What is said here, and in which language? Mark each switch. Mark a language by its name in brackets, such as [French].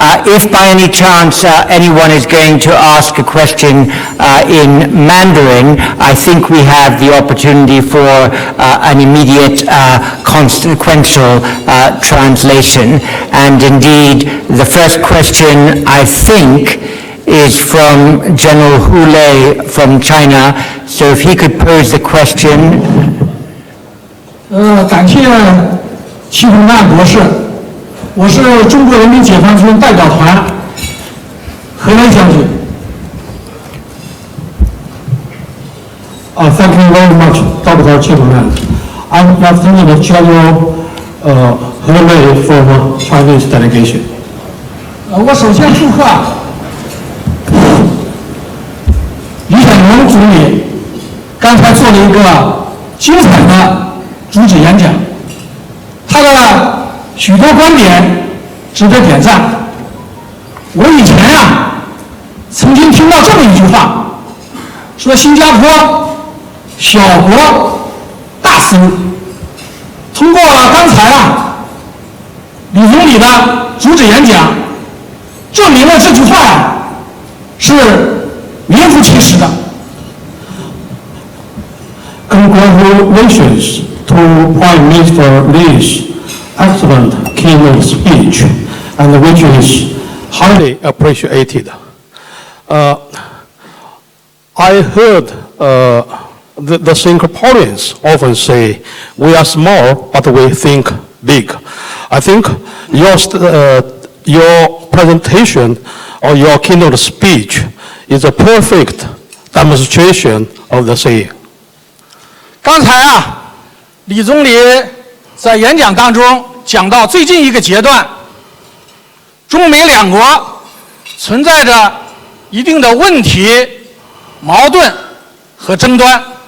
[English] If by any chance anyone is going to ask a question in Mandarin, I think we have the opportunity for an immediate consequential translation. And indeed, the first question, I think, is from General Hu Lei from China. So if he could pose the question. [Chinese] 感谢戚洪亮博士，我是中国人民解放军代表团何兰将军。 [English] Thank you very much, Dr. Chipman. I'm Lieutenant General He Lei from Chinese delegation. [Chinese] 我首先祝贺李显龙总理刚才做了一个精彩的主旨演讲，他的许多观点值得点赞。我以前曾经听到这么一句话，说新加坡小国大私欲。通过刚才李总理的主旨演讲，证明了这句话是名副其实的。 [English] Congratulations to Prime Minister Lee's excellent keynote speech, and which is highly appreciated. I heard the Singaporeans often say, we are small, but we think big. I think your presentation or your keynote speech is a perfect demonstration of the saying. [Chinese] 刚才李总理在演讲当中讲到最近一个阶段，中美两国存在着一定的问题、矛盾和争端。